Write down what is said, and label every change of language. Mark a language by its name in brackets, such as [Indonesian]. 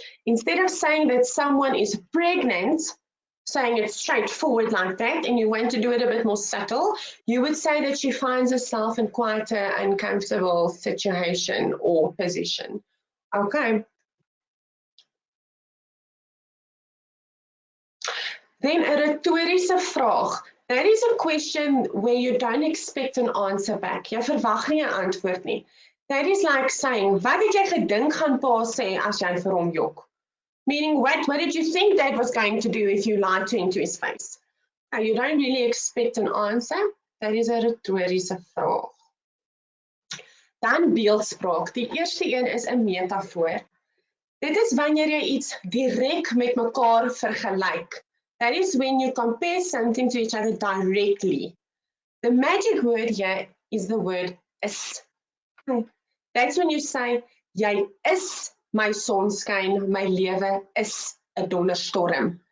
[English] Instead of saying that someone is pregnant, saying it straightforward like that, and you want to do it a bit more subtle, you would say that she finds herself in quite an uncomfortable situation or position. Okay. Then a rhetoriese vraag. That is a question where you don't expect an answer back. [Afrikaans] Jy verwag nie 'n antwoord nie. [English] That is like saying, [Afrikaans] wat het jy gedink gaan pa sê as jy vir hom jok? [English] Meaning, what did you think Dad was going to do if you lied into his face? You don't really expect an answer. That is a rhetoriese vraag. [Afrikaans] Dan beeldspraak. Die eerste een is 'n metafoor. Dit is wanneer jy iets direk met mekaar vergelyk. [English] That is when you compare something to each other directly. The magic word here is the word is. That's when you say, [Afrikaans] jy is my sonskyn, my lewe is 'n donderstorm.